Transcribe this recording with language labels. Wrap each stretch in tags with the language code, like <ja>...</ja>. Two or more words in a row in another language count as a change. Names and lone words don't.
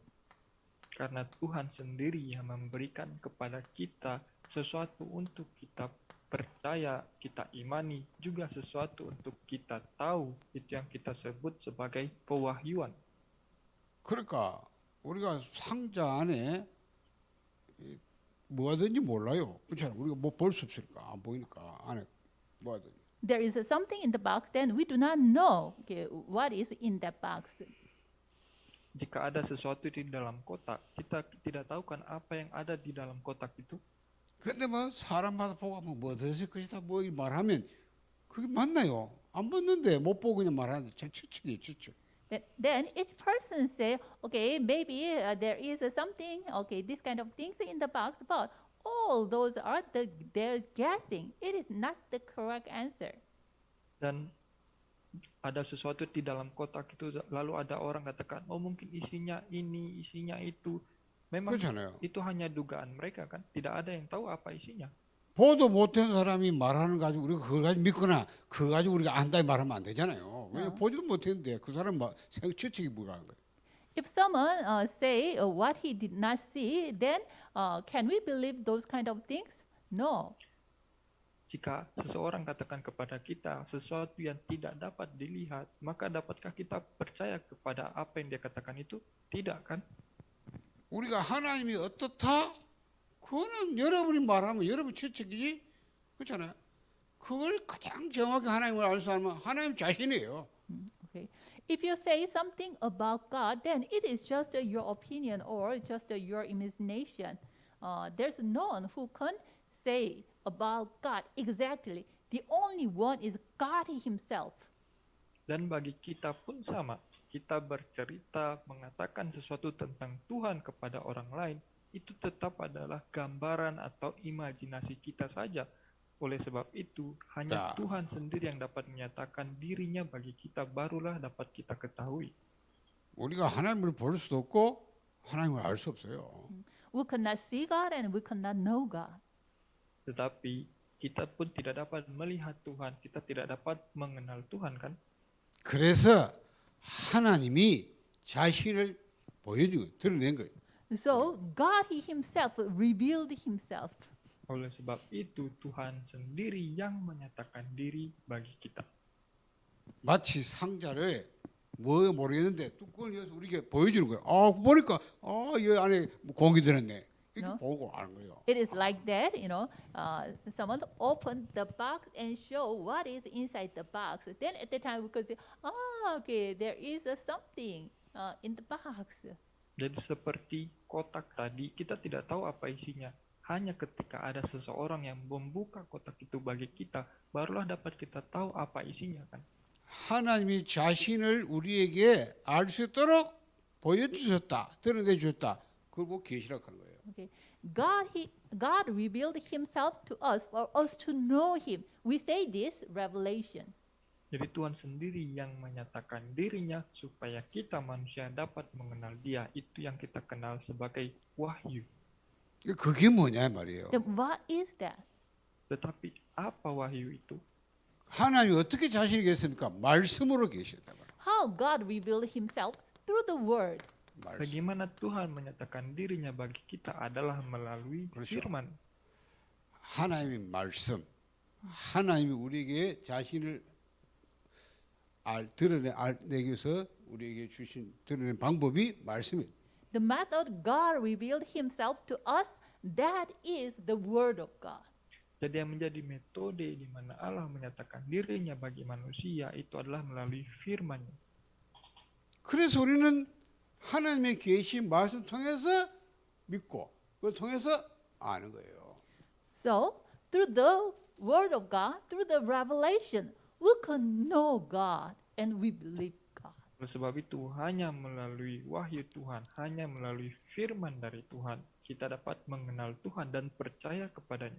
<id>Karena Tuhan sendiri yang memberikan kepada kita sesuatu untuk kita percaya, kita imani, juga sesuatu untuk kita tahu, itu yang kita sebut sebagai pewahyuan.</id> <ko>그러니까 우리가 상자 안에 뭐든지 몰라요. 그렇잖아. 우리가 뭐 볼 수 없으니까 안 보이니까 안에 뭐든.</ko> <en>There is something in the box, then we do not know what is in that box.</en> <id>Jika ada sesuatu di dalam kotak, kita tidak tahu kan apa yang ada di dalam kotak itu.</id> <ko>근데 뭐 사람마다 보고 뭐 어떠실 것이다 뭐 말하면 그게 맞나요? 안 맞는데 못 보고 그냥 말하는데 참 추측이 추측.</ko> <en>Then each person say, okay, maybe there is something, okay, this kind of things in the box, but all those are they're guessing. It is not the correct answer.</en> <id>Dan ada sesuatu di dalam kotak itu, lalu ada orang katakan, oh mungkin isinya ini, isinya itu. Memang</id> <ko>그렇잖아요.</ko> <id>itu hanya dugaan mereka kan, tidak ada yang tahu apa isinya.</id> <ko>보도 못한 사람이 말하는 거 가지고 우리가 그걸 가지고 믿거나 그거 가지고 우리가 안다 말하면 안 되잖아요. 왜냐 보지도 못했는데 그 사람 막 추측이 뭐라는 거예요.</ko> <en>If someone say what he did not see, then can we believe those kind of things? No.</en> <id>Jika seseorang katakan kepada kita sesuatu yang tidak dapat dilihat, maka dapatkah kita percaya kepada apa yang dia katakan itu? Tidak kan?</id> <ko>우리가 하나님이 어떻다? 그거는 여러분이 말하면 여러분 추측이지. 그렇잖아요. 그걸 가장 정확히 하나님을 알 수 있는 하나님 자신이에요.</ko> <en>Okay. If you say something about God, then it is just your opinion or just your imagination. There's no one who can say about God exactly. The only one is God Himself.</en> <id>Dan bagi kita pun sama. Kita bercerita, mengatakan sesuatu tentang Tuhan kepada orang lain, itu tetap adalah gambaran atau imajinasi kita saja. Oleh sebab itu, hanya Tuhan sendiri yang dapat menyatakan dirinya bagi kita, barulah dapat kita ketahui.</id> <ko>우리가 하나님을 볼 수도 없고 하나님을 알 수 없어요.</ko> <en>We cannot see God and we cannot know God.</en> <id>Tetapi kita pun tidak dapat melihat Tuhan, kita tidak dapat mengenal Tuhan kan?</id> <ko>그래서 하나님이 자신을 보여주고 드러낸 거예요.</ko> <en>So God He Himself revealed Himself.</en> <id>Oleh sebab itu Tuhan sendiri yang menyatakan diri bagi kita.</id> <ko>마치 상자를 뭐 모르겠는데 뚜껑을 열어서 우리에게 보여주는 거예요. 아 보니까 이 안에 공기 들었네. 이렇게</ko> <en>No?</en> <ko>보고 아는 거예요.</ko> <en>It is like that, someone opened the box and show what is inside the box. Then at the time we could say, okay, there is something in the box.</en> <id>Jadi seperti kotak tadi, kita tidak tahu apa isinya. Hanya ketika ada seseorang yang membuka kotak itu bagi kita, barulah dapat kita tahu apa isinya kan.</id> <ko>하나님이 자신을 우리에게 알 수 있도록 보여주셨다, 드러내 주셨다. 그걸 보고 계시라고 하는 거예요.</ko> <en>Okay, God revealed Himself to us for us to know Him. We say this revelation.</en> <id>Jadi Tuhan sendiri yang menyatakan dirinya supaya kita manusia dapat mengenal Dia. Itu yang kita kenal sebagai wahyu.</id> <ko>그게 뭐냐 말이에요.</ko> <en>Then what is that?</en> <id>Tetapi apa wahyu itu?</id> <ko>하나님이 어떻게 자신이 계십니까? 말씀으로 계시다.</ko> <en>How God revealed Himself through the Word.</en> <ko>말씀.</ko> <id>Bagaimana Tuhan menyatakan dirinya bagi kita adalah melalui</id> <ko>그렇죠.</ko> <id>firman.</id> <ko>하나님의 말씀. 하나님이 우리에게 자신을 드러내기 위해서 우리에게 주신 드러낸 방법이 말씀이에요.</ko> <en>The method God revealed himself to us, that is the word of God.</en> <id>Jadi yang menjadi metode di mana Allah menyatakan dirinya bagi manusia itu adalah melalui firman-Nya.</id> <ko>그래서 우리는 하나님의 계신 말씀 통해서 믿고 그걸 통해서 아는 거예요.</ko> <en>So, through the word of God, through the revelation, we can know God and we believe God.</en> <id>Oleh sebab itu, hanya melalui wahyu Tuhan, hanya melalui firman dari Tuhan, kita dapat mengenal Tuhan dan percaya kepadanya.</id>